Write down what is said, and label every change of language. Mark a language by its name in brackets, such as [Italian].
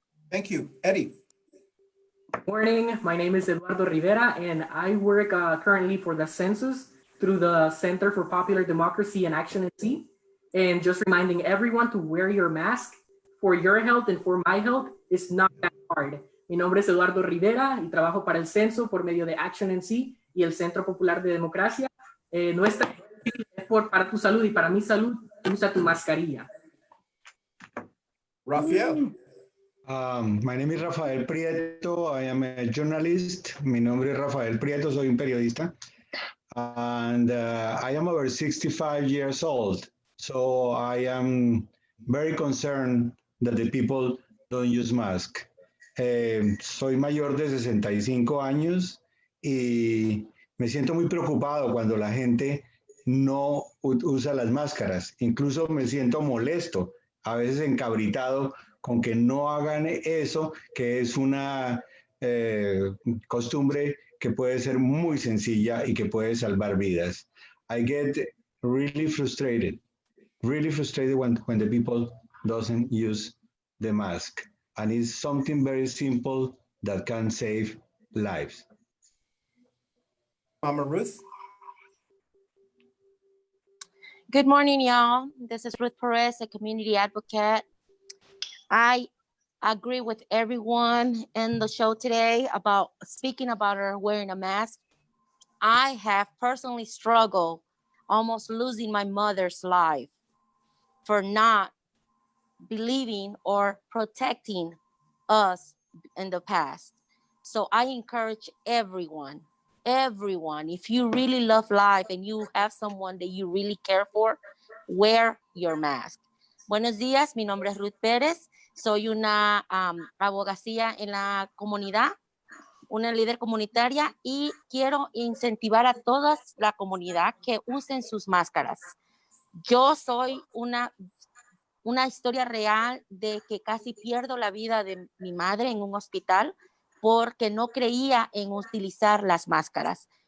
[English] Thank you. Eddie. Morning, my name is Eduardo Rivera, and I work currently for the census through the Center for Popular Democracy and Action at Sea. And just reminding everyone to wear your mask for your health and for my health is not that hard. [Spanish] Mi nombre es Eduardo Rivera y trabajo para el censo por medio de Action and Sea y el Centro Popular de Democracia. No es tan difícil, es para tu salud y para mi salud, usa tu mascarilla. [English] Rafael. My name is Rafael Prieto. I am a journalist. [Spanish] Mi nombre es Rafael Prieto. Soy un periodista. [English] And I am over 65 years old. So I am very concerned that the people don't use mask. [Spanish] Soy mayor de 65 años y me siento muy preocupado cuando la gente no usa las máscaras. Incluso me siento molesto, a veces encabritado con que no hagan eso, que es una costumbre que puede ser muy sencilla y que puede salvar vidas. [English] I get really frustrated when the people doesn't use the mask. And it's something very simple that can save lives. Mama Ruth. Good morning, y'all. This is Ruth Perez, a community advocate. I agree with everyone in the show today about speaking about her wearing a mask. I have personally struggled almost losing my mother's life for not believing or protecting us in the past. So I encourage everyone, if you really love life and you have someone that you really care for, wear your mask. [Spanish] Buenos días, mi nombre es Ruth Pérez. Soy una abogacía en la comunidad, una líder comunitaria, y quiero incentivar a toda la comunidad que usen sus máscaras. Yo soy una historia real de que casi pierdo la vida de mi madre en un hospital porque no creía en utilizar las máscaras.